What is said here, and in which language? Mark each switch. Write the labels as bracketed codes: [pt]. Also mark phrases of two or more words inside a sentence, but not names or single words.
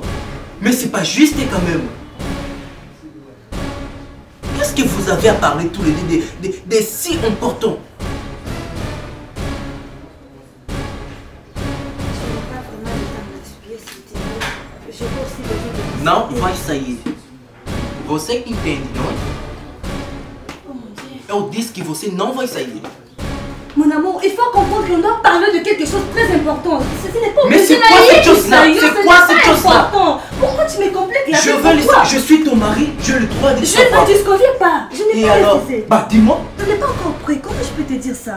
[fr] Mais c'est pas juste quand même. Qu'est-ce que vous avez à parler tous les deux des si importants? Je n'ai pas vraiment le temps d'expliquer ce que tu veux. Je peux aussi donner des... [pt] Não vai sair. Você entende, não é? [fr] Oh mon Dieu. [pt] Eu disse que você não vai sair. [fr] Mon amour, il faut comprendre qu'on doit parler de quelque chose de très important. Ce n'est pas Mais c'est quoi cette chose-là? C'est quoi cette chose-là? Pourquoi tu me compliques la vie? Je suis ton mari, j'ai le droit de Je savoir. ne te disconviens pas. Je n'ai Et pas alors? refusé. Bah dis-moi. Je n'ai pas compris. Comment je peux te dire ça?